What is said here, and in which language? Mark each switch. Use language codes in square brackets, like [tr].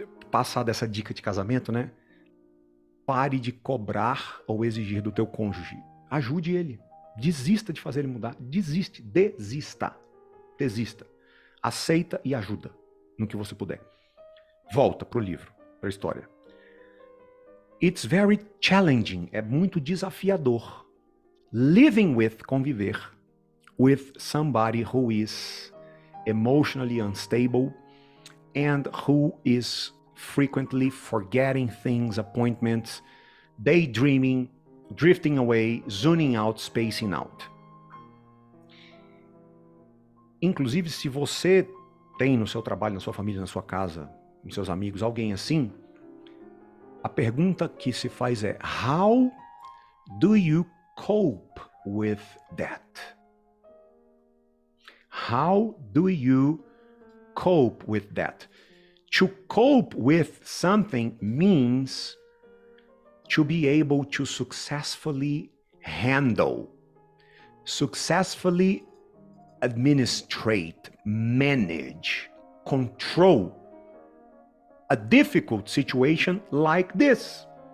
[pt] Passar dessa dica de casamento, né? Pare de cobrar ou exigir do teu cônjuge. Ajude ele. Desista de fazer ele mudar. Desista. Aceita e ajuda no que você puder. Volta pro livro, pra história. [en] It's very challenging. [pt] É muito desafiador. [en] Living with, conviver with somebody who is emotionally unstable and who is frequently forgetting things, appointments, daydreaming, drifting away, zoning out, spacing out. [pt] Inclusive, se você tem no seu trabalho, na sua família, na sua casa, nos seus amigos, alguém assim, a pergunta que se faz é: [en] how do you cope with that? How do you cope with that? To cope with something means to be able to successfully handle, successfully administrate, manage, control a difficult situation like this.